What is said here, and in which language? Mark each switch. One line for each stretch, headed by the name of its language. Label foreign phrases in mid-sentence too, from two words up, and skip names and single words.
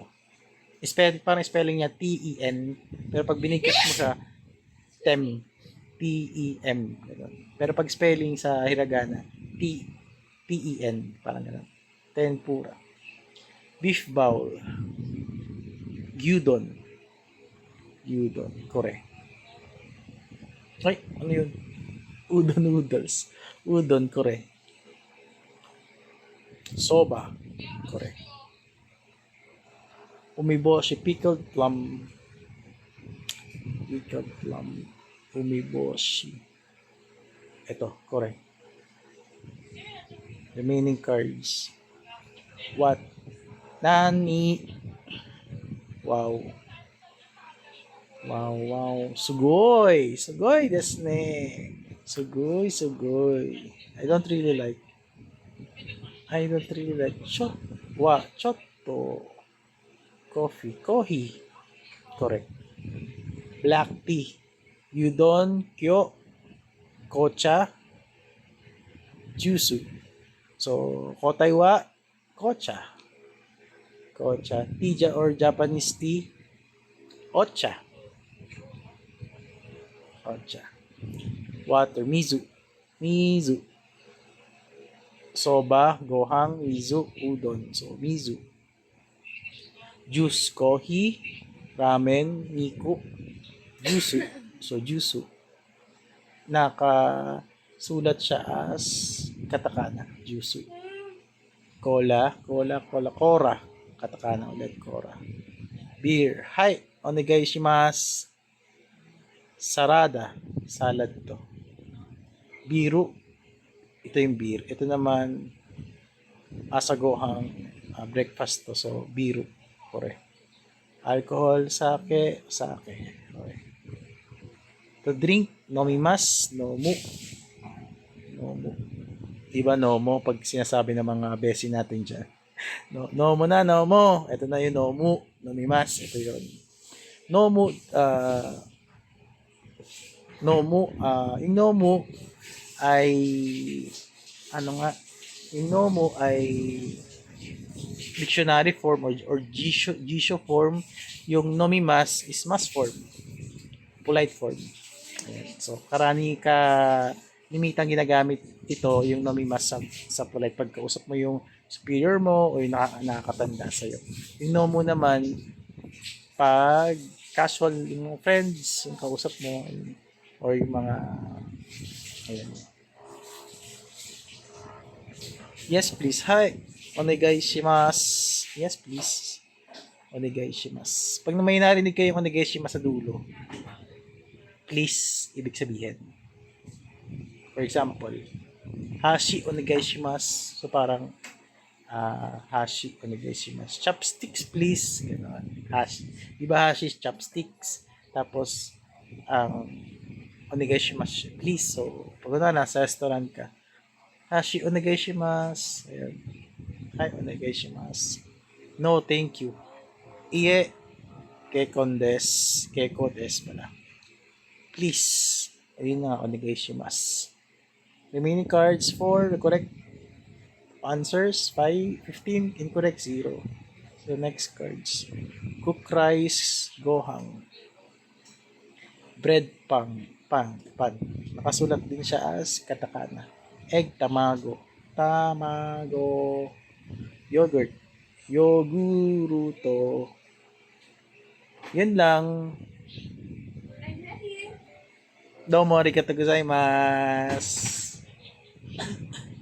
Filipino: Parang spelling niya T-E-N, pero pag binigkas mo sa T-E-M. Pero pag spelling sa hiragana, T-E-N, parang gano'n.
English: Tempura. Beef bowl. Gyudon. Correct.
Filipino: Ay, ano yun?
English: Udon noodles. Udon, correct. Soba, correct. Umiboshi, pickled plum. Umiboshi. Ito, correct. Remaining cards. What? Nani? Wow.
Japanese: すごいですね. Sugoi.
English: I don't really like chotto. Coffee. Correct. Black tea.
Japanese: うどん、今日、紅茶、ジュース. So, 答えは、紅茶. Kocha.
English: Tea or Japanese tea, ocha. Ocha. Water, mizu. Mizu.
Japanese: そば、ごはん、水、うどん.
English: So, mizu.
Japanese: Juice, コーヒー、ラーメン、ミルク、ジュース.
English: So, jusu.
Filipino: Nakasulat siya as katakana, jusu. Cola, kora. Katakana ulit, kora.
English: Beer,
Japanese: はい、お願いします.
Filipino: Sarada, salad to. Biru, ito yung beer. Ito naman, asagohang breakfast to. So, biru. Kore.
English: Alcohol, sake. Okay. To drink,
Japanese: 飲みます、飲む. Nomu.
Filipino: Diba nomo pag sinasabi ng mga besi natin dyan? Nomo na, nomo. Ito na yung nomu. Nomimas. Ito yun. Nomu, yung nomu ay yung nomu ay
English: dictionary form or jisho form. Yung nomimas is mass form, polite form.
Filipino: Ayan. So limitang ginagamit ito yung nomimas sa polite pagkausap mo yung superior mo o yung nakakatanda sa'yo. Yung nomu naman pag casual yung mga friends yung kausap mo or yung mga ayan.
English: Yes please, hi,
Japanese: お願いします.
English: Yes please,
Japanese: お願いします.
Filipino: Pag may narinig kayo yung
Japanese: お願いします
Filipino: sa dulo, please ibig sabihin,
English: for example,
Japanese: 箸お願いします.
Filipino: So parang
Japanese: 箸お願いします.
English: Chopsticks please. Ganoon. Hashi. Diba hashi chopsticks?
Filipino: Tapos
Japanese: お願いします
Filipino: please. So pag nasa restaurant ka,
Japanese: 箸お願いします. Ayan. はい、お願いします.
English: No, thank you.
Japanese: いいえ、結構です. 結構です
Filipino: pala. Please. Ayun na,
Japanese: お願いします.
English: Remaining cards for the correct answers, 5, 15, incorrect, 0. So, next cards. Cook rice, gohang. Bread, pan.
Filipino: Nakasulat din siya as katakana.
English: Egg, tamago. Yogurt.
Filipino: Yoguruto. Yan lang.
Japanese: どうもありがとうございます.